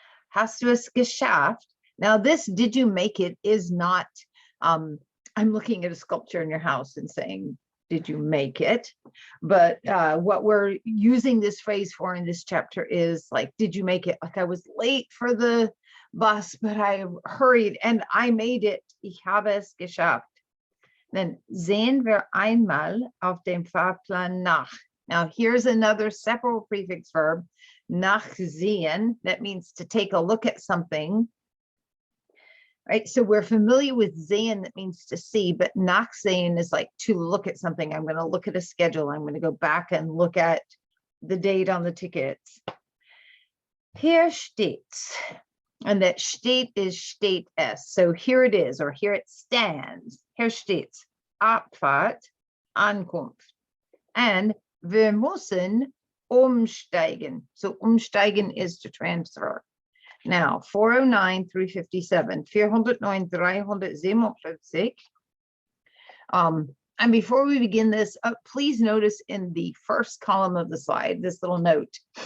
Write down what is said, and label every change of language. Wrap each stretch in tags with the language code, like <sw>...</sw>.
<de>Hast du es geschafft?</de> <en>Now this, did you make it, is not, I'm looking at a sculpture in your house and saying, did you make it? But what we're using this phrase for in this chapter is like, did you make it? Like I was late for the bus, but I hurried and I made it.</en> <de>Ich habe es geschafft. Then sehen wir einmal auf dem Fahrplan nach.</de> <en>Now here's another separate prefix verb, nachsehen. That means to take a look at something. Right, so we're familiar with sehen, that means to see, but nachsehen is like to look at something. I'm going to look at a schedule. I'm going to go back and look at the date on the tickets.</en> <de>Hier steht's,</de> <en>and that steht is steht es. So here it is, or here it stands.</en> <de>Hier steht's, Abfahrt, Ankunft, and wir müssen umsteigen.</de> <en>So umsteigen is to transfer. Now, 409, 357, 409, 357. And before we begin this, please notice in the first column of the slide, this little note.</en>